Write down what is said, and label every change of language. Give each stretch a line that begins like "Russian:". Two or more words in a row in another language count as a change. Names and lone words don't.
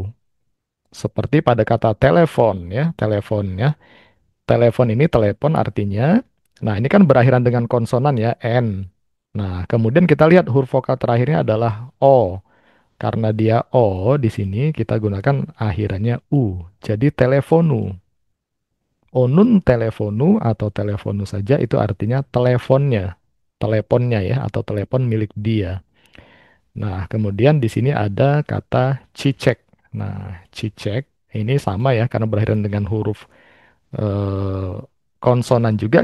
Indonesian: Seperti pada kata telepon ya, telepon ya. Telepon ini telepon artinya. Nah, ini kan berakhiran dengan konsonan ya, N. Nah, kemudian kita lihat huruf vokal terakhirnya adalah O. Karena dia O di sini kita gunakan akhirannya U. Jadi telefonu.
Turkish: Onun telefonu
Indonesian: atau telefonu saja itu artinya teleponnya. Teleponnya ya atau telepon milik dia. Nah, kemudian di sini ada kata cicek. Nah, cicek ini sama ya karena berakhiran dengan huruf eh, konsonan juga.